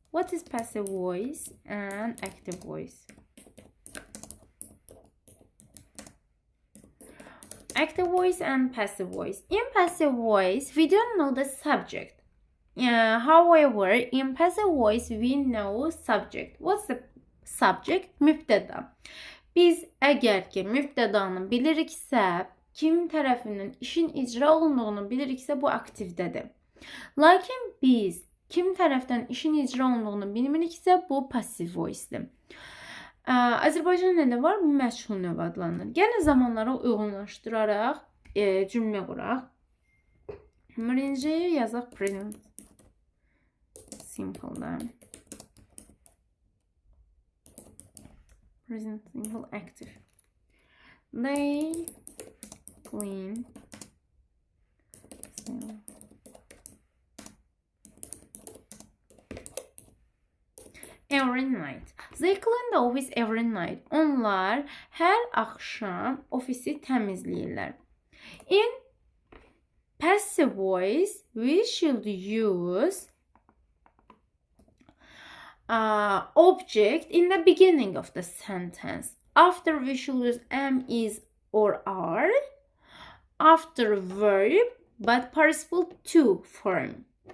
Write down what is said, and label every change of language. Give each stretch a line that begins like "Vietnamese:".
English: What is passive voice and active voice? Active voice and passive voice. In passive voice, we don't know the subject. However, in passive voice, we know subject. What's the subject? Mübtəda.
Azerbaijani: Biz əgər ki, mübtədanı biliriksə, kim tərəfindən işin icra olunduğunu biliriksə, bu aktivdədir. Lakin biz kim tərəfdən işin icra olunduğunu bilmiriksə, bu passiv voice-dir. Azərbaycan dilində var, məşğul növ adlanır. Gəlin zamanlara uyğunlaşdıraraq cümlə quraq. Birinci yazaq present simple-da.
English: Present simple active. They clean every night. They clean the office every night.
Azerbaijani: Onlar hər axşam ofisi təmizləyirlər.
English: In passive voice, we should use object in the beginning of the sentence. After, we should use am, is, or are. After, verb, but participle to form.